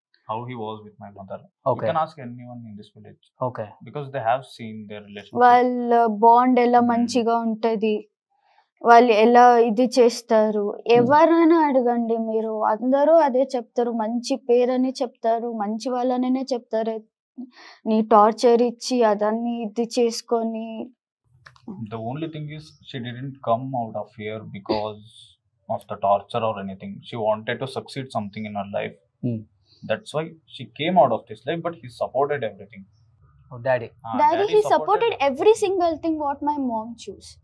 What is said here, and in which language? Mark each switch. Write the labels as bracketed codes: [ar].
[en] how he was with my mother. Okay. You can ask anyone in this village. Okay. Because they have seen their relationship. [te] వాళ్ళ bond ఎలా మంచిగా ఉంటది, వాళ్ళు ఎలా ఇది చేస్తారు, ఎవరైనా అడగండి మీరు, అందరూ అదే చెప్తారు, మంచి పేరని చెప్తారు, మంచి వాళ్ళనే చెప్తారు. నీ టార్చర్ ఇచ్చి అదన్నీ ఇది చేసుకొని. [en] The only thing is she didn't come out of here because of the torture or anything. She wanted to succeed something in her life. That's why she came out of this life, but he supported everything. Oh, daddy he supported every single thing what my mom chose.